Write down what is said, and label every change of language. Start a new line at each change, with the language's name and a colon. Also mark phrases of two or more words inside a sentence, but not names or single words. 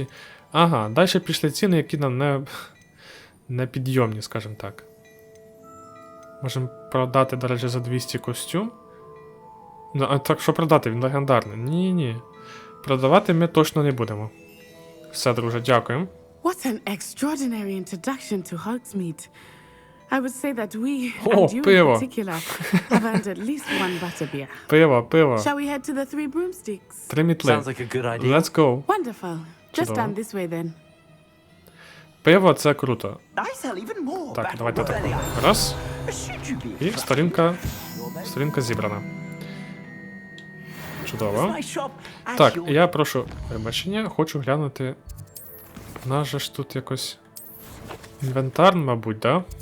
Ukrainian: Ага, далі пішли ціни, які нам не підйомні, скажімо так. Можемо продати, до речі, за 200 костюм. Ну, а так що продати? Він легендарний. Ні-ні. Продавати ми точно не будемо. Все, друже, дякуємо.
English: What an extraordinary introduction to Hogsmeade. I would say that we, and you in particular, have earned at least one butterbeer.
Ukrainian: Пиво.
English: Shall we head to the Three Broomsticks?
Ukrainian: 3 мітли.
English: Sounds like a good idea. Let's go. Wonderful. Just stand this way then.
Ukrainian: Пиво — це круто. Так, давайте так. Раз. І сторінка зібрана. Чудово. Так, я прошу вибачення, хочу глянути. У нас же ж тут якось інвентар, мабуть, да?